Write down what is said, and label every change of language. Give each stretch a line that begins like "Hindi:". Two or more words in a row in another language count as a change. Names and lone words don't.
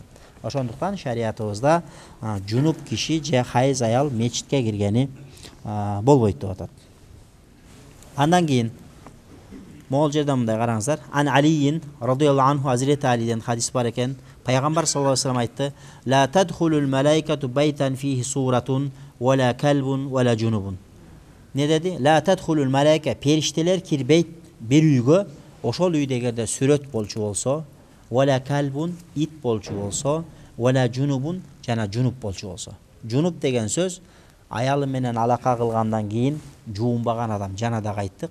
Kyrgyz: Ошондуктан шариятыбызда жунуп киши же хайыз аял мечитке киргени болбойт деп атат. Андан кийин могул жерде мындай караңыздар.
Arabic: عن علي رضي الله عنه,
Kyrgyz: Hazreti Ali'den хадис бар экен. Пайгамбар
Arabic: صلى الله عليه وسلم
Kyrgyz: айтты:
Arabic: "لا تدخل الملائكة بيتا فيه صورة ولا كلب ولا جنب."
Kyrgyz: Не деди?
Arabic: لا تدخل الملائكة,
Kyrgyz: периштелер кирбейт бир үйгө, ошол үйдө эгерде сүрөт болчу болсо,
Arabic: ولا كلب,
Kyrgyz: ит болчу болсо,
Arabic: ولا جنب,
Kyrgyz: жана жунуп болчу болсо. Жунуп деген сөз аялы менен алака кылгандан кийин жуунбаган адам, жана да айттык.